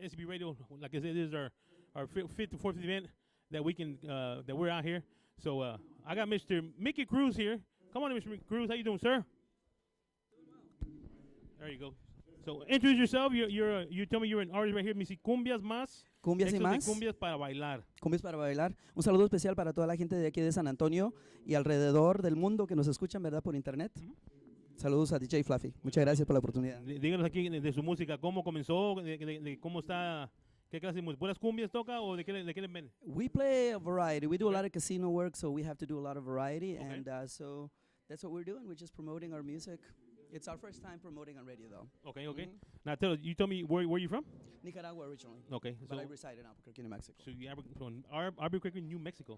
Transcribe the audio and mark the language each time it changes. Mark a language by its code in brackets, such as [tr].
[en] SCB Radio, like I said, this is our fifth to fourth event that we're out here. So I got Mr. Mickey Cruz here. Come on, Mr. Mickey Cruz. How you doing, sir? There you go. So introduce yourself. You tell me you're an artist right here. [es] Me si cumbias más. Cumbias y más. Cumbias para bailar. Cumbias para bailar. Un saludo especial para toda la gente de aquí de San Antonio y alrededor del mundo que nos escuchan, ¿verdad? Por internet. Saludos a DJ Fluffy. Muchas gracias por la oportunidad. Díganos aquí de su música, cómo comenzó, de cómo está. ¿Qué clase de música? ¿Puras cumbias toca o de qué le ven? [en] We play a variety. We do a lot of casino work, so we have to do a lot of variety. Okay. And so that's what we're doing. We're just promoting our music. It's our first time promoting on radio, though. Okay. Now tell me where you from? Nicaragua originally. Okay. But I reside in Albuquerque, New Mexico. So you're from Albuquerque, New Mexico.